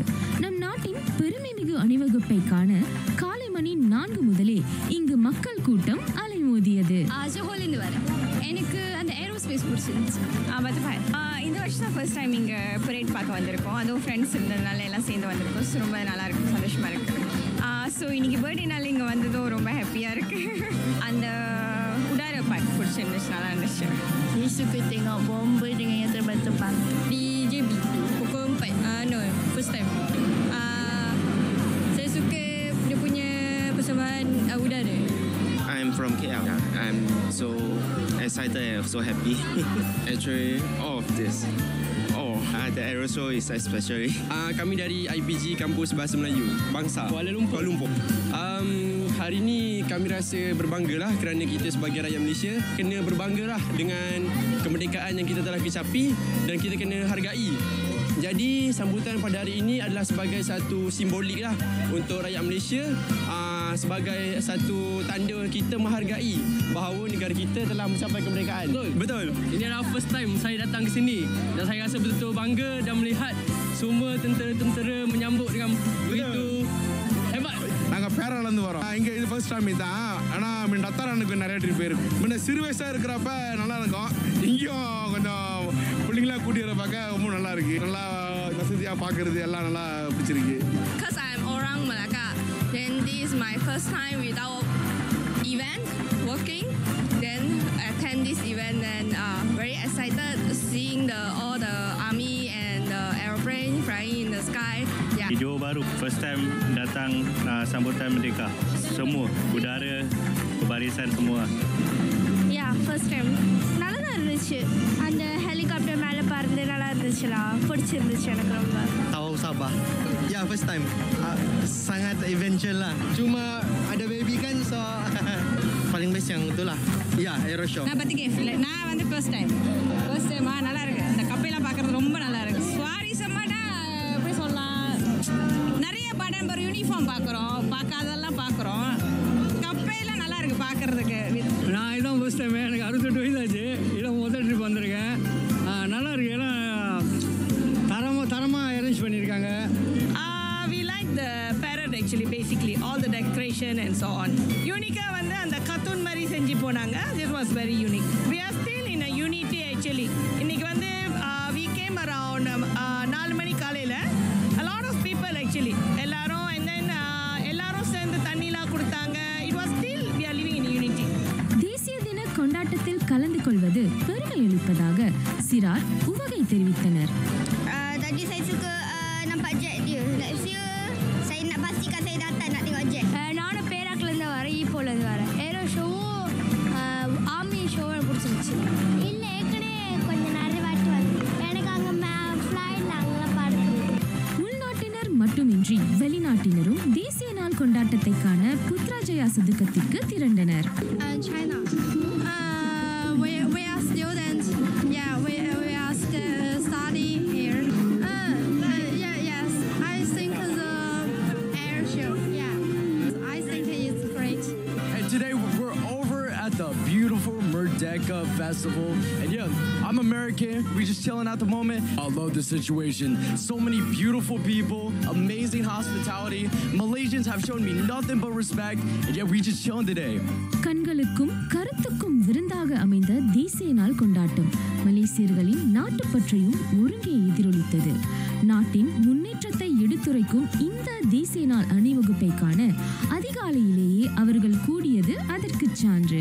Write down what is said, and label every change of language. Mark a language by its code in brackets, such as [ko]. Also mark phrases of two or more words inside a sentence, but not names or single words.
[ta] நம் நாட்டின் பெருமைமிகு அணிவகுப்பை காண காலை மணி 4 முதலே இங்கு மக்கள் கூட்டம் அலைமோதியது. ஜோஹோலேருந்து வரேன். எனக்கு அந்த ஏரோஸ்பேஸ் பிடிச்சிருந்துச்சு. இந்த வருஷம் தான் [en] first time [ta] இங்கே பரேட் பார்க்க வந்திருக்கோம். அதுவும் ஃப்ரெண்ட்ஸ் இருந்ததுனால எல்லாம் சேர்ந்து வந்திருக்கோம். ஸோ ரொம்ப நல்லா இருக்கும், சந்தோஷமாக இருக்குது. ஸோ இன்னைக்கு பர்த்டேனால இங்கே வந்ததும் ரொம்ப ஹாப்பியாக இருக்குது. அந்த udara part பிடிச்சிருந்துச்சு, நல்லா இருந்துச்சு. [ms] Saya suka tengok bomba dengan yang terbang-terbang. Di JB pukul 4. No, [en] first time. [ms] Saya suka dia punya persembahan udara. [en] I'm from KL. I'm so excited and so happy. Actually, all of this. The aero show is especially. [ms] Kami dari IPG Kampus Bahasa Melayu Bangsa Kuala Lumpur. hari ni kami rasa berbanggalah kerana kita sebagai rakyat Malaysia kena berbanggalah dengan kemerdekaan yang kita telah kecapi dan kita kena hargai. Jadi sambutan pada hari ini adalah sebagai satu simbolik lah untuk rakyat Malaysia, sebagai satu tanda kita menghargai bahawa negara kita telah mencapai kemerdekaan. Betul. Ini adalah [en] first time [ms] saya datang ke sini dan saya rasa betul-betul bangga dan melihat semua tentera-tentera menyambut dengan begitu hebat. [ta] நாங்கள் பேராலேருந்து வரோம். இங்கே இது [en] first time [ta] தான். ஆனால் மீன் டத்தாரானுக்கு நிறைய ட்ரிப் போயிருக்கு. முன்ன சிறு வயசாக இருக்கிறப்ப நல்லா இருக்கும். இங்கேயும் கொஞ்சம் பிள்ளைங்களாம் கூட்டிகிற பார்க்க ரொம்ப நல்லா இருக்கு. நல்லா வசதியாக பார்க்கறது எல்லாம் நல்லா பிடிச்சிருக்கு. [en] Because I'm orang Melaka, then this is my first time without event working. Then attend this event and very excited seeing all the army and the aeroplane flying in the sky. Yeah. [ms] Video baru, [en] first time [ms] datang sambutan Merdeka. Semua udara, barisan semua. [en] Yeah, first time. [ta] நல்லா தான் இருந்துச்சு. அந்த ஹெலிகாப்டர் மேலே பறந்து நல்லா இருந்துச்சுடா. பிடிச்சிருந்துச்சு எனக்கு ரொம்ப. [ms] Tahu Sabah. Ya, [en] first time. [ms] Sangat adventure lah. Cuma ada baby kan, so paling best yang itulah. [en] Ya, aero show. [ta] நான் பத்தி கேட்கல. நான் வந்து [en] first time [ta] நல்லா இருக்கு. இந்த கப்பையெல்லாம் பார்க்கறது ரொம்ப நல்லா இருக்கு. சுவாரி செம்மடா எப்படி சொல்லலாம், நிறைய படம் ஒரு யூனிஃபார்ம் பார்க்காதெல்லாம் பார்க்குறோம். கப்பையெல்லாம் நல்லா இருக்கு பார்க்கறதுக்கு. நான் இதான் [en] first time, [ta] எனக்கு 68 வயசாச்சு. இதான் முதல் ட்ரிப் வந்திருக்கேன். நல்லா இருக்கு, ஏன்னா தரமாக அரேஞ்ச் பண்ணியிருக்காங்க. [en] We like the parade actually, basically all the decoration and so on. [ta] Unique வந்து அந்த cartoon மாதிரி செஞ்சு போனாங்க. [en] This was very unique. We are still in a unity actually. [ta] இன்னைக்கு வந்து [en] we came around 4 [ta] மணி காலையில. [en] A lot of people actually. [ta] எல்லாரும் [en] and then [ta] எல்லாரும் சேர்ந்து தண்ணிலாம் கொடுத்தாங்க. [en] It was still we are living in unity. [ta] தேசிய தின கொண்டாட்டத்தில் கலந்து கொள்வது பெருமை அளிப்பதாக சிறார் உவகை தெரிவித்தனர். [ms] Tadi saya suka nampak jet dia. Next year saya nak pastikan saya datang nak tengok jet. [ta] நானும் பேராக்லேருந்து வரேன், ஈப்போலேருந்து வரேன். [en] aero show army show [ta] பிடிச்சிருந்துச்சு. இல்லை ஏற்கனவே கொஞ்சம் நிறைய வாட்டி வந்து எனக்கு அங்கே ஃப்ளைட்டில் அங்கெல்லாம் பார்த்து. உள்நாட்டினர் மட்டுமின்றி வெளிநாட்டினரும் தேசிய நாள் கொண்டாட்டத்தை காண புத்ராஜயா சதுக்கத்திற்கு திரண்டனர். [en] China. We are students. Yeah, we are studying here. Yes, I think the air show. Yeah, I think it's great. And today we're over at the beautiful Merdeka Festival. And yeah, I'm American. We just chilling at the moment. I love the situation. So many beautiful people, amazing hospitality. Malaysians have shown me nothing but respect. And yeah, we just chilling today. [ta] கண்களுக்கும் கருத்துக்கும் விருந்தாக அமைந்த தேசிய நாள் கொண்டாட்டம் மலேசியர்களின் நாட்டுப்பற்றையும் ஒருங்கே எதிரொலித்தது. நாட்டின் முன்னேற்றத்தை எடுத்துரைக்கும் இந்த தேசிய நாள் அணிவகுப்பை காண அதிகாலையிலேயே அவர்கள் கூடியது அதற்கு சான்று.